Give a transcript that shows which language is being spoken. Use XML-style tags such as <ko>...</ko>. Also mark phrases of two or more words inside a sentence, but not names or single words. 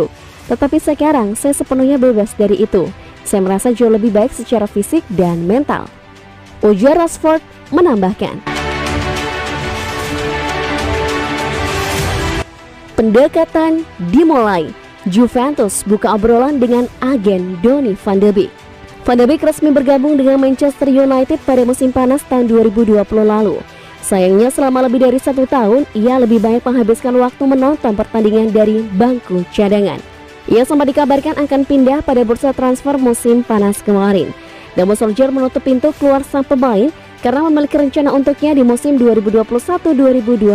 <id>Tetapi sekarang saya sepenuhnya bebas dari itu. Saya merasa jauh lebih baik secara fisik dan mental, ujar Rashford menambahkan. Pendekatan dimulai. Juventus buka obrolan dengan agen Donny van de Beek. Van de Beek resmi bergabung dengan Manchester United pada musim panas tahun 2020 lalu. Sayangnya selama lebih dari 1 tahun, ia lebih banyak menghabiskan waktu menonton pertandingan dari bangku cadangan. Ia sempat dikabarkan akan pindah pada bursa transfer musim panas kemarin. Namun Solskjaer menutup pintu keluar sang pemain karena memiliki rencana untuknya di musim 2021-2022.</id>